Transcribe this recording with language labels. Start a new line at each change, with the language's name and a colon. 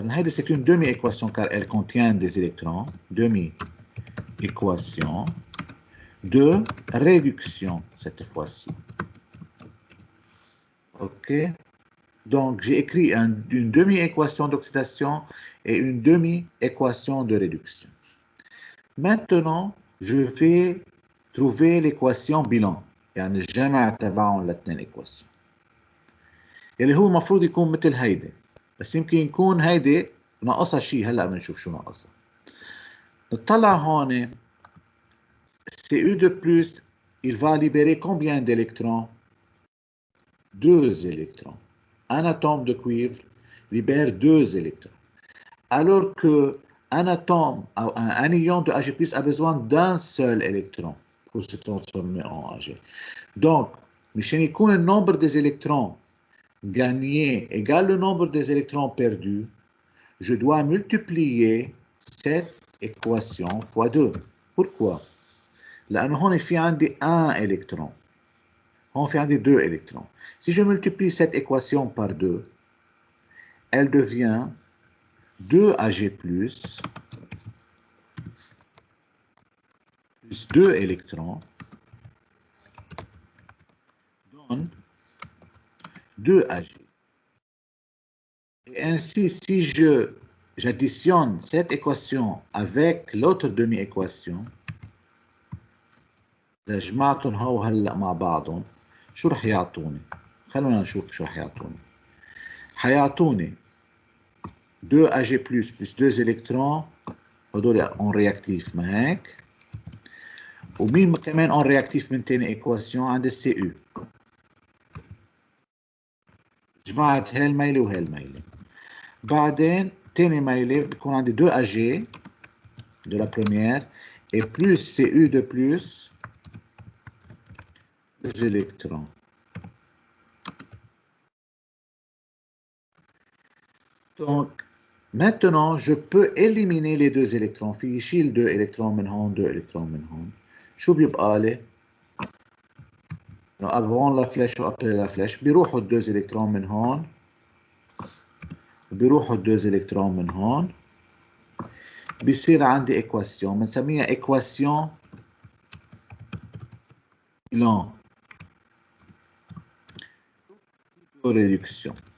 French: C'est une demi-équation car elle contient des électrons. Demi-équation de réduction cette fois-ci. OK? Donc, j'ai écrit une demi-équation d'oxydation et une demi-équation de réduction. Maintenant, je vais trouver l'équation bilan.
Arabic: يعني الجمع تبعهم الاثنين equation. اللي هو المفروض يكون مثل هيدي. بس يمكن يكون هيدي ناقصها شيء هلا بنشوف شو ناقصها. نطلع هون
French: Cu de plus, il va libérer combien d'électrons? 2 électrons. Un atome de cuivre libère 2 électrons. Alors que un ion de Ag+ a besoin d'un seul électron pour se transformer en Ag. Donc,
Arabic: مشان يكون
French: le nombre des électrons gagné égale le nombre des électrons perdus, je dois multiplier cette équation fois 2. Pourquoi?
Arabic: لأنه هون في عندي 1 électron. هون في عندي 2 électrons.
French: Si je multiplie cette équation par 2, elle devient 2 Ag plus 2 électrons donne 2 Ag. Et ainsi, si j'additionne cette équation avec l'autre demi-équation,
Arabic: إذا جمعتهم هو هلا مع بعضهم شو رح يعطوني؟ خلونا نشوف شو رح يعطوني. حيعطوني 2 Ag plus 2 électrons هدول اون رياكتيف ما هيك؟ ومين كمان اون رياكتيف من تاني ايكواسيون عند السي يو. جمعت هالميلة وهالميلة. بعدين تاني ميلة بيكون عندي
French: 2 Ag de la première et plus Cu de plus 2 électrons. Donc, maintenant, je peux éliminer les 2 électrons.
Arabic: في يشيل 2 électrons من هون 2 électrons من هون. شو بيبقى لي؟
French: avant la flèche ou après la flèche
Arabic: بيروحوا 2 électrons من هون بيروحوا 2 électrons من هون. بيصير عندي équation بنسميها équation d'oxydoréduction.